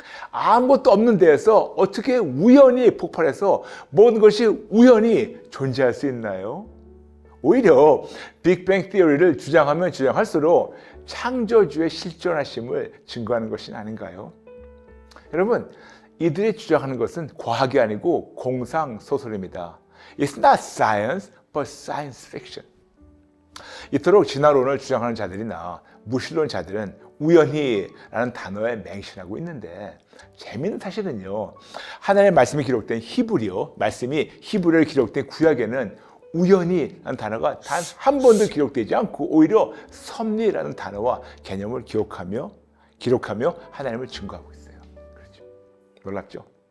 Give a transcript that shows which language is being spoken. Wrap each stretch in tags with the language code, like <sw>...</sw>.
<ko>아무것도 없는 데에서 어떻게 우연히 폭발해서 모든 것이 우연히 존재할 수 있나요? 오히려 빅뱅 티어리를 주장하면 주장할수록 창조주의 실존하심을 증거하는 것이 아닌가요? 여러분, 이들이 주장하는 것은 과학이 아니고 공상소설입니다.</ko> <en>It's not science, but science fiction.</en> <ko>이토록 진화론을 주장하는 자들이나 무신론자들은 우연히라는 단어에 맹신하고 있는데, 재미있는 사실은요, 하나님의 말씀이 기록된 히브리어, 말씀이 히브리어에 기록된 구약에는 우연히라는 단어가 단 한 번도 기록되지 않고 오히려 섭리라는 단어와 개념을 기록하며 하나님을 증거하고 있어요. 그렇죠? 놀랍죠?</ko>